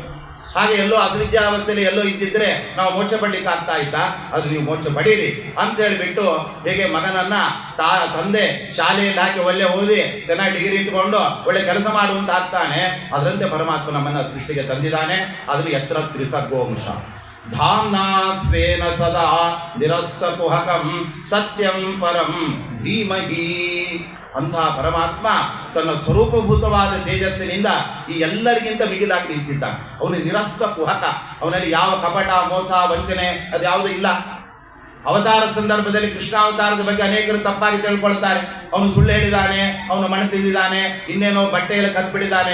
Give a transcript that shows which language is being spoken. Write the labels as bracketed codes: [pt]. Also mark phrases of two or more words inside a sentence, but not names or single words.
[kn] ಹಾಗೆ ಎಲ್ಲೋ ಅಸೃಜ್ಯಾವಸ್ಥೆಯಲ್ಲಿ ಎಲ್ಲೋ ಇದ್ದಿದ್ರೆ ನಾವು ಮೋಕ್ಷ ಪಡಲಿಕ್ಕೆ ಆಗ್ತಾ ಇತ್ತಾ? ಅದು ನೀವು ಮೋಕ್ಷ ಪಡೀರಿ ಅಂತ ಹೇಳಿಬಿಟ್ಟು, ಹೇಗೆ ಮಗನನ್ನ ತಂದೆ ಶಾಲೆಯಲ್ಲಿ ಹಾಕಿ ಒಳ್ಳೆ ಓದಿ ಚೆನ್ನಾಗಿ ಡಿಗ್ರಿ ಇಟ್ಕೊಂಡು ಒಳ್ಳೆ ಕೆಲಸ ಮಾಡುವಂತ ಆಗ್ತಾನೆ, ಅದರಂತೆ ಪರಮಾತ್ಮ ನಮ್ಮನ್ನ ಸೃಷ್ಟಿಗೆ ತಂದಿದ್ದಾನೆ. ಅದನ್ನು ಎತ್ತರ [sa] ತ್ರಿಸರ್ಗೋಂಶ ಧಾಮ್ನಾ ಸ್ವೇನ ಸದಾ ನಿರಸ್ತ ಕುಹಕಂ ಸತ್ಯಂ ಪರಂ ಧೀಮಹಿ. [kn] ಅಂತಹ ಪರಮಾತ್ಮ ತನ್ನ ಸ್ವರೂಪಭೂತವಾದ ತೇಜಸ್ಸಿನಿಂದ ಈ ಎಲ್ಲರಿಗಿಂತ ಮಿಗಿಲಾಗಿ ನಿಂತಿದ್ದಾನೆ. ಅವನು [sa] ನಿರಸ್ತ ಕುಹಕ, [kn] ಅವನಲ್ಲಿ ಯಾವ ಕಪಟ, ಮೋಸ, ವಂಚನೆ ಅದ್ಯಾವುದೂ ಇಲ್ಲ. ಅವತಾರ ಸಂದರ್ಭದಲ್ಲಿ ಕೃಷ್ಣಾವತಾರದ ಬಗ್ಗೆ ಅನೇಕರು ತಪ್ಪಾಗಿ ತಿಳ್ಕೊಳ್ತಾರೆ. ಅವನು ಸುಳ್ಳು ಹೇಳಿದ್ದಾನೆ, ಅವನು ಮಣ್ಣು ತಿಂದಿದ್ದಾನೆ, ಇನ್ನೇನೋ ಬಟ್ಟೆಯಲ್ಲಿ ಕದ್ಬಿಟ್ಟಿದ್ದಾನೆ.